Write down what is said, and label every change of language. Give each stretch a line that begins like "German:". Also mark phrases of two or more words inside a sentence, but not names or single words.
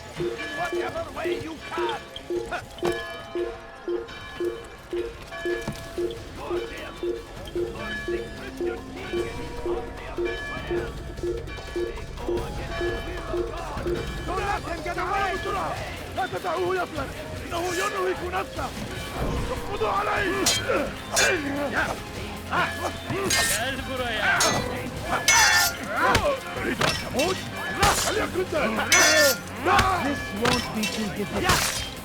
English: In whatever way you can. For them. For the Christian king and his army of Israel. They go against the will of God. Don't let him get away!
Arabic: لا تدعوه يفلت. إنه ينهك نفسه. اقبضوا عليه.
Turkish: Gel buraya.
Arabic: تريد أن تموت؟ لا فليكن ذلك.
English: This won't be too difficult.